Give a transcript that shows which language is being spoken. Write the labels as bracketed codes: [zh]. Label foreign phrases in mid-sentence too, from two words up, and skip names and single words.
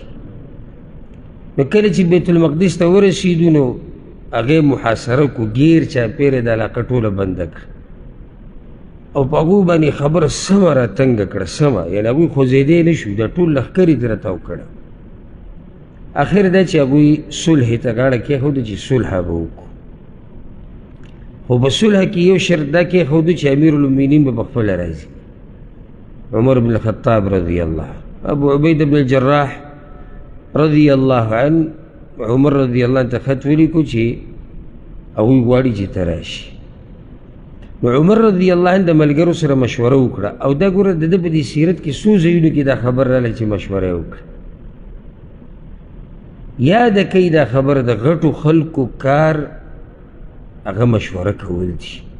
[ps] نو کله چې بیت المقدس ته ورسېدو نو هغې محاصره کو، ګیر چاپېره د علاقه ټوله بنده کړه او په هغو باندې خبره سمه را تنګه کړه، سمه یعنې هغوی خوځېدی نه شو، دا ټول لښکر یې ترې تاو کړه. اخر دا چې هغوی صلح ته غاړه کېښوده چې صلح به وکړو، خو په صلح کې یو شرط دا کېښودو چې [ar] امیر المؤمنین [ps] به پخپله راځي. عمر بن الخطاب [ar] رضی اللہ، [ps] ابو عبید بن الجراح [ar] رضی اللہ عنہ [ps] عمر [ar] رضی اللہ عنہ [ps] ته خط ولیکو چې هغوی غواړي چې ته راشي. نو عمر [ar] رضی اللہ عنہ [ps] د ملګرو سره مشوره وکړه، او دا ګوره د ده په دې سیرت کې څو ځایونو کې دا خبر راغلی چې مشوره یې وکړه. یاده کوي دا خبره د غټو خلکو کار هغه مشوره کول دي.